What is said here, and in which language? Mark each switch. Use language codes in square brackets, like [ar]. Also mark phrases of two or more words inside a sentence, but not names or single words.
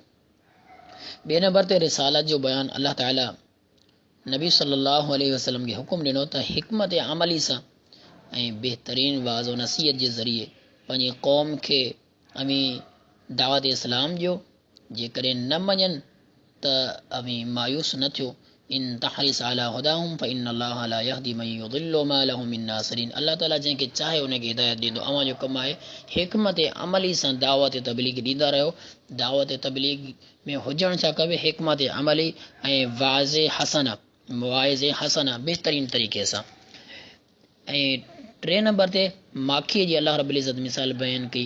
[sd] ॿिए नंबर ते रिसालत जो बयानु अल्लाह ताला नबी [ar] صلى الله عليه وسلم [sd] खे हुकुम ॾिनो त हिकमत अमली सां ऐं बहितरीन वाज़ो नसीहत जे ज़रिए पंहिंजी क़ौम खे अमी दावत इस्लाम ॾियो। जेकॾहिं न मञनि त अमी मायूस न थियो। [ar] إن تحرص على هداهم فإن الله لا يهدي من يضل ما له من ناصرين. [sd] अल्लाह ताला जंहिंखे चाहे उनखे हिदायत ॾींदो। अवां जो कमु आहे हिकमत अमली सां दावत तबलीग ॾींदा रहियो। दावत तबलीग में हुजण छा खपे, हिकमत अमली ऐं वाज़े हसना बहितरीन तरीक़े सां। ऐं 3 नंबर ते माखीअ जी अल्लाह [ar] رب العزة [sd] मिसाल बयानु कई।